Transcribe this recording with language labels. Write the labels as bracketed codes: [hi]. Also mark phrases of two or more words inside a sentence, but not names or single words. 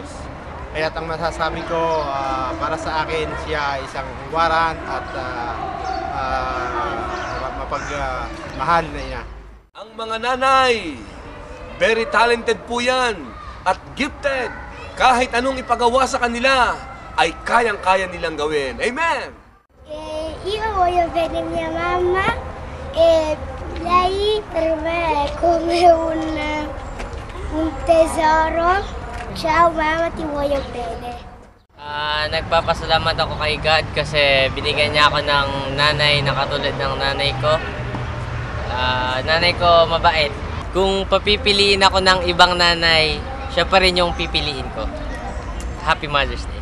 [tl] Kaya ang masasabi ko, para sa akin, siya isang huwaran at mapagmahal na ina. Ang mga nanay, [en] very talented [tl] po yan at gifted. Kahit anong ipagawa sa kanila, ay kayang-kaya nilang gawin. Amen! [it] Io voglio bene mia mamma e lei per me è come un tesoro. Ciao mama, ti voglio bene. [tl] Nagpapasalamat ako kay God kasi binigyan niya ako ng nanay na katulad ng nanay ko. Nanay ko mabait. Kung papipiliin ako ng ibang nanay, siya pa rin yung pipiliin ko. [en] Happy Mother's Day.